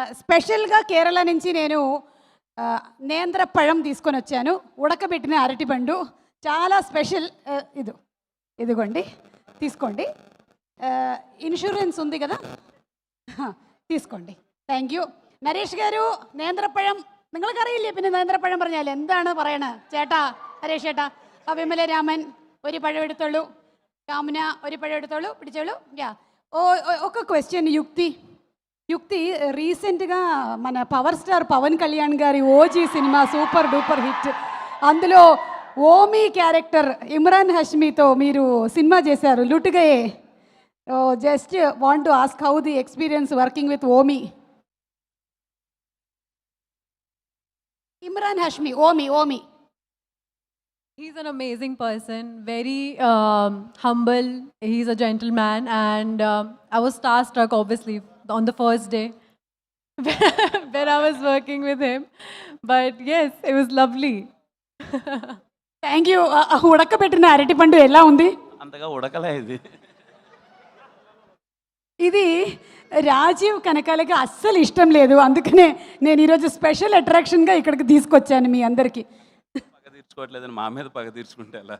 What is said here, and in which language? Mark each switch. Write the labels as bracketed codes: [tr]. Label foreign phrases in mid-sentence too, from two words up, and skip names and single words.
[te] స్పెషల్గా కేరళ నుంచి నేను నేంద్ర పഴం తీసుకొని వచ్చాను, ఉడకబెట్టిన అరటిపండు, చాలా స్పెషల్. ఇదిగోండి తీసుకోండి. ఇన్సూరెన్స్ ఉంది కదా, [en] തീസ്കോണ്ടി. thank you. [ml] നരേഷ് ഗാരു നേന്ത്രപ്പഴം നിങ്ങൾക്കറിയില്ലേ? പിന്നെ നേന്ത്രപ്പഴം പറഞ്ഞാൽ എന്താണ് പറയണത്? ചേട്ടാ നരേഷ് ചേട്ടാ, വിമല രാമൻ ഒരു പഴം എടുത്തോളൂ, കാമുന ഒരു പഴം എടുത്തോളൂ, പിടിച്ചോളൂ. [te] యా ఒక క్వశ్చన్. యుక్తి రీసెంట్గా మన పవర్ స్టార్ పవన్ కళ్యాణ్ గారి ఓజీ సినిమా [en] super duper hit, [te] అందులో ఓమీ క్యారెక్టర్ ఇమ్రాన్ హష్మీతో మీరు సినిమా చేశారు లుటుగయే. [en] just want to ask how the experience working with Omi. Imran Hashmi, Omi. He's an amazing person, very humble. He's a gentleman, and I was starstruck, obviously, on the first day when I was working with him. But yes, it was lovely. Thank you. [te] ఉడకబెట్టిన అరటిపండు ఎలా ఉంది? అంతగా ఉడకలే ఇది రాజీవ్ కనకాలకి అస్సలు ఇష్టం లేదు, అందుకనే నేను ఈరోజు [en] special attraction [te] ఇక్కడికి తీసుకొచ్చాను మీ అందరికీ. పగ తీర్చుకోవట్లేదని మా మీద పగ తీర్చుకుంటే ఎలా?